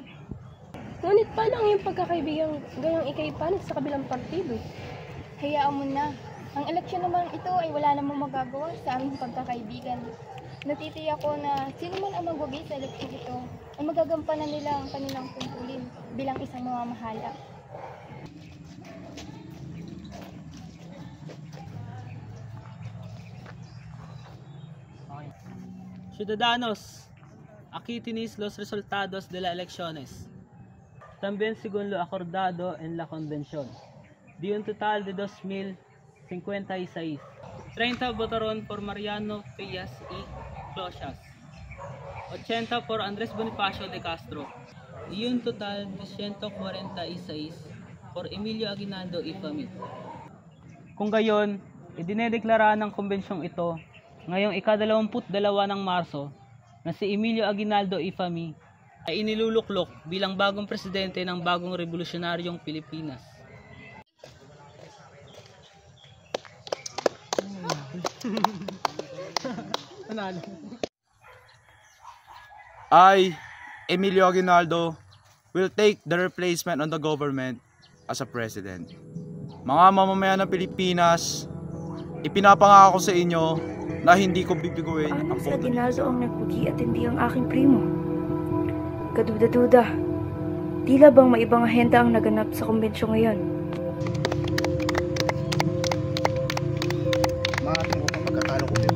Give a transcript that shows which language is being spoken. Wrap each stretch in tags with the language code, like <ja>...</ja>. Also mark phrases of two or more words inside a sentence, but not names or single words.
<tl>Ngunit paano ang iyong pagkakaibigan gayong ikay panig sa kabilang partido? Hayaan mo na. Ang eleksyon naman ito ay wala namang magagawa sa aming pagkakaibigan. Natitiyak ko na sino man ang magwagi sa eleksyon ito ay magagampanan nila ang kanilang tungkulin bilang isang mamamahala.</tl> <es>Ciudadanos, aquí tenéis los resultados de las elecciones. También según lo acordado en la convención, de un total de 2,056, 30 votaron por Mariano Pillas y Clochas, 80 por Andrés Bonifacio de Castro, y un total de 146 por Emilio Aguinaldo y Fami. Kung gayon, idinedeklara ng kombensyong ito ngayong ika-22 ng Marso na si Emilio Aguinaldo y Fami ay iniluluklok bilang bagong presidente ng bagong revolusyonaryong Pilipinas.</es> <en>I, Emilio Aguinaldo, will take the replacement on the government as a president.</en> <tl>Mga mamamayan ng Pilipinas, ipinapangako sa inyo na hindi ko bibiguin Paano ang si boto. Aguinaldo ang nagpugi at hindi ang aking primo? Kaduda-duda, tila bang may ibang ahenda ang naganap sa kumbensyon ngayon? Maating upang pagkatalo ko din.</tl>